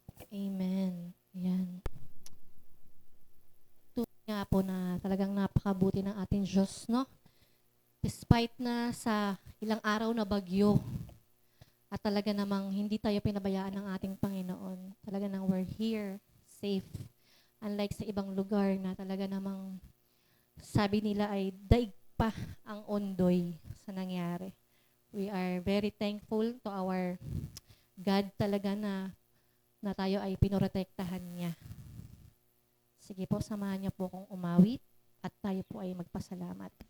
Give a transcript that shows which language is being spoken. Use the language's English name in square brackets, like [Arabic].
[Filipino] Amen. Ayan. Tunay nga po na talagang napakabuti ng ating Diyos, no? Despite na sa ilang araw na bagyo, at talaga namang hindi tayo pinabayaan ng ating Panginoon. Talaga nang [English] we're here, safe. [Filipino] Unlike sa ibang lugar na talaga namang sabi nila ay daig pa ang Ondoy sa nangyari. [English] We are very thankful to our God [Filipino] talaga na tayo ay pinoprotektahan niya. Sige po, samahan niyo po akong umawit at tayo po ay magpasalamat.